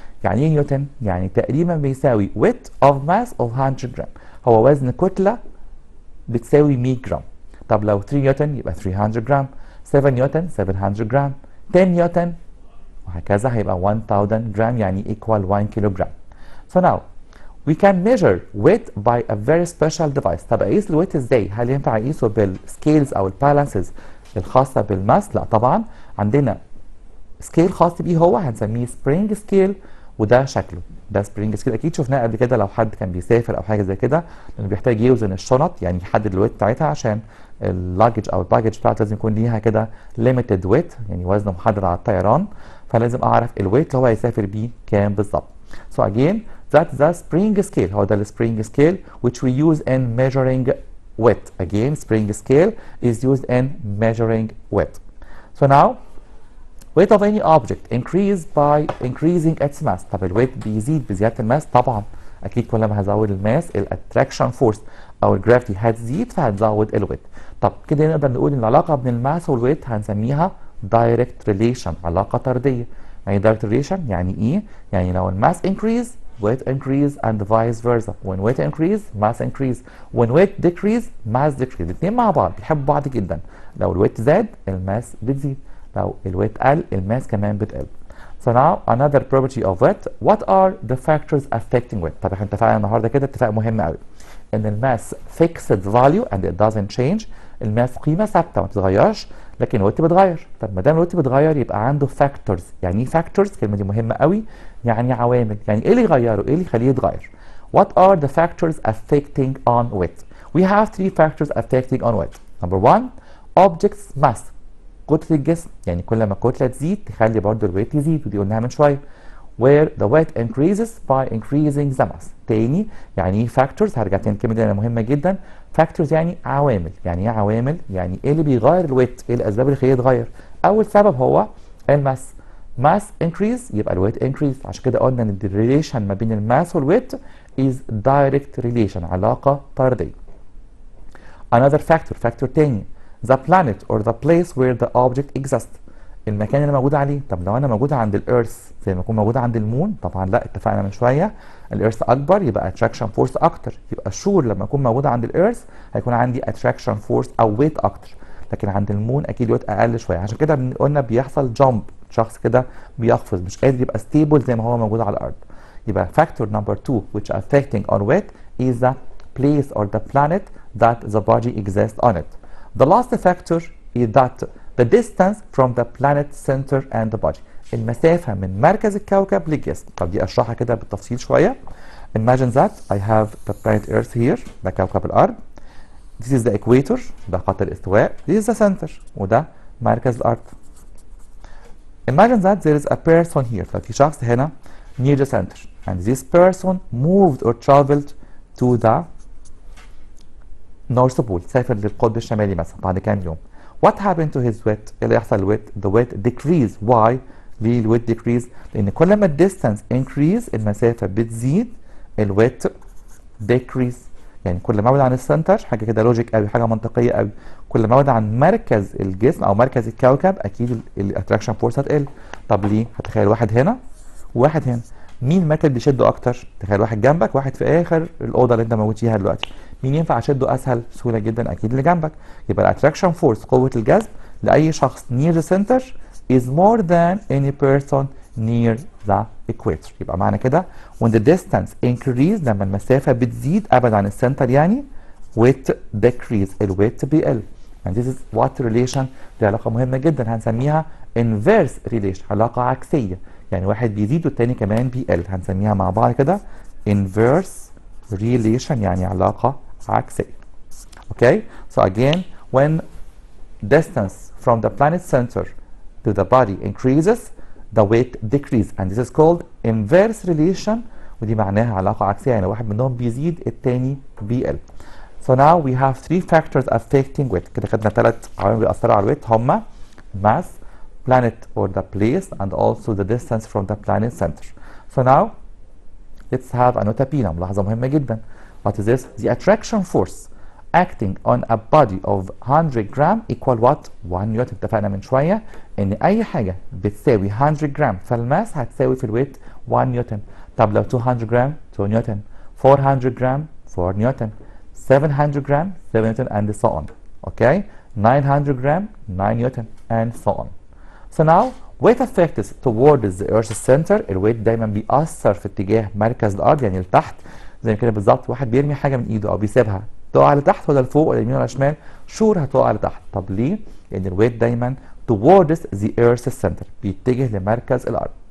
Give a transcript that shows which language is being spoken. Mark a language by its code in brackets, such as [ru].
[ar] يعني ايه نيوتن؟ يعني تقريبا بيساوي [en] weight of mass of [ar] 100 جرام، هو وزن كتلة بتساوي 100 جرام. طب لو 3 نيوتن يبقى 300 جرام، 7 نيوتن 700 جرام، 10 نيوتن وهكذا هيبقى 1000 جرام، يعني equal 1 كيلو جرام. [en] So now we can measure weight by a very special device. [ar] طب اقيس الويت ازاي؟ هل ينفع اقيسه بالسكيلز او البالانسز الخاصة بالماس؟ لا طبعا، عندنا سكيل خاص بيه هو هنسميه سبرينج سكيل، وده شكله ده سبرينج سكيل، اكيد شفناه قبل كده لو حد كان بيسافر او حاجه زي كده، لانه بيحتاج يوزن الشنط، يعني يحدد الويت بتاعتها عشان اللاجج او الباجج بتاعته لازم يكون ليها كده ليميتد ويت، يعني وزن محدد على الطيران، فلازم اعرف الويت اللي هو هيسافر بيه كام بالظبط. [en] So again that's the spring scale، [ar] هو ده السبرينج [en] scale which we use in measuring weight. Again spring scale is used in measuring weight. So now weight of any object increase by increasing its mass. [ar] طب الويت بيزيد بزيادة الماس؟ طبعا أكيد كل ما هزود الماس الاتراكشن فورس او الجرافيتي هتزيد فهتزود الويت. طب كده نقدر نقول ان العلاقه بين الماس والويت هنسميها دايركت ريليشن، علاقه طرديه. يعني دايركت ريليشن يعني ايه؟ يعني لو الماس [en] increase weight increase and vice versa. when weight increase mass increase. when weight decrease mass decrease. [ar] الاثنين مع بعض بيحبوا بعض جدا. لو الويت زاد الماس بتزيد، لو الويت قل الماس كمان بتقل. [en] So now another property of weight. What are the factors affecting weight؟ [ar] طب احنا اتفقنا النهارده كده اتفاق مهم قوي ان الماس [en] fixed value and it doesn't change. [ar] الماس قيمه ثابته ما بتتغيرش، لكن الويت بيتغير. طب ما دام الويت بيتغير يبقى عنده فاكتورز. يعني ايه فاكتورز؟ الكلمه دي مهمه قوي. يعني عوامل. يعني ايه اللي يغيره؟ ايه اللي يخليه يتغير؟ [en] What are the factors affecting on weight? We have three factors affecting on weight. Number one, object's mass. [ar] كتلة الجسم. يعني كل ما الكتلة تزيد تخلي برضه الويت يزيد، ودي قلناها من شويه. [en] where the weight increases by increasing the mass. [ar] تاني يعني ايه factors؟ هرجع تاني الكلمه دي مهمه جدا. factors يعني عوامل. يعني ايه عوامل؟ يعني ايه اللي بيغير الويت؟ ايه الاسباب اللي خليه يتغير؟ اول سبب هو الماس. [en] mass increase [ar] يبقى الويت [en] increase. [ar] عشان كده قلنا ان الريليشن ما بين الماس والويت [en] is direct relation، [ar] علاقه طرديه. [en] another factor تاني the planet or the place where the object exists. [ar] المكان اللي موجود عليه. طب لو انا موجوده عند الارث زي ما اكون موجوده عند المون، طبعا لا، اتفقنا من شويه الارث اكبر يبقى اتراكشن فورس اكتر. يبقى شور لما اكون موجوده عند الارث هيكون عندي اتراكشن فورس او ويت اكتر، لكن عند المون اكيد ويت اقل شويه. عشان كده قلنا بيحصل جامب، شخص كده بيقفز مش قادر يبقى ستيبل زي ما هو موجود على الارض. [en] يبقى factor number 2 which affecting on weight is the place or the planet that the body exists on it. The last factor is that the distance from the planet center and the body. [ar] المسافة من مركز الكوكب للجسم. طب دي اشرحها كده بالتفصيل شوية. [en] Imagine that I have the planet Earth here. [ar] ده كوكب الأرض. [en] This is the equator. [ar] ده خط الاستواء. [en] This is the center. [ar] وده مركز الأرض. [en] Imagine that there is a person here. [ar] ففي شخص هنا [en] near the center. And this person moved or traveled to the North Pole. [ar] سافر للقطب الشمالي مثلا بعد كام يوم. [en] What happened to his weight؟ [ar] ايه اللي يحصل للويت؟ [en] The weight decrease. Why؟ [ar] ليه الويت decrease؟ لأن كل ما الديستانس increase المسافة بتزيد، الويت decrease. يعني كل ما ابعد عن السنتر، حاجة كده لوجيك قوي، حاجة منطقية قوي، كل ما ابعد عن مركز الجسم أو مركز الكوكب أكيد الاتراكشن فورس هتقل. طب ليه؟ هتخيل واحد هنا وواحد هنا، مين المركز بيشده أكتر؟ تخيل واحد جنبك واحد في آخر الأوضة اللي أنت موجود فيها دلوقتي، مين ينفع أشده أسهل بسهولة جدا؟ أكيد اللي جنبك. يبقى الاتراكشن فورس قوة الجذب لأي شخص [en] near the center is more than any person near the equator. [ar] يبقى معنى كده [en] when the distance increase، [ar] لما المسافة بتزيد أبعد عن السنتر يعني [en] weight decrease، [ar] الويت بيقل. [en] and this is what relation. [ar] دي علاقة مهمة جدا هنسميها [en] inverse relation، [ar] علاقة عكسية. يعني واحد بيزيد والتاني كمان بيقل، هنسميها مع بعض كده [en] inverse relation، [ar] يعني علاقة عكسية. [en] Okay, so again when distance from the planet center to the body increases the weight decrease and this is called inverse relation. [ar] ودي معناها علاقة عكسية، يعني واحد منهم بيزيد التاني بيقل. [en] So now we have three factors affecting weight. [ar] كده خدنا 3 عوامل بيأثروا على الويت [en] هما mass, planet or the place and also the distance from the planet center. So now let's have a nota bene، [ar] ملاحظة مهمة جدا. [en] What is this? The attraction force acting on a body of 100 gram equal what? [ar] 1 نيوتن. اتفقنا من شوية ان اي حاجة بتساوي 100 جرام فالماس هتساوي في الويت 1 نيوتن. طب لو 200 جرام 2 نيوتن، 400 جرام 4 نيوتن، 700 جرام 7 نيوتن [en] and so on. Okay, 900 gram 9 newton and so on. So now weight affects towards the earth's center. [ar] الويت دايما بيأثر في اتجاه مركز الارض يعني لتحت، زي كده بالظبط واحد بيرمي حاجة من ايده او بيسيبها تقع لتحت ولا لفوق ولا يمين ولا شمال، شور هتقع لتحت. طب ليه؟ لأن الويت دايما [en] towards the earth's center، [ar] بيتجه لمركز الأرض.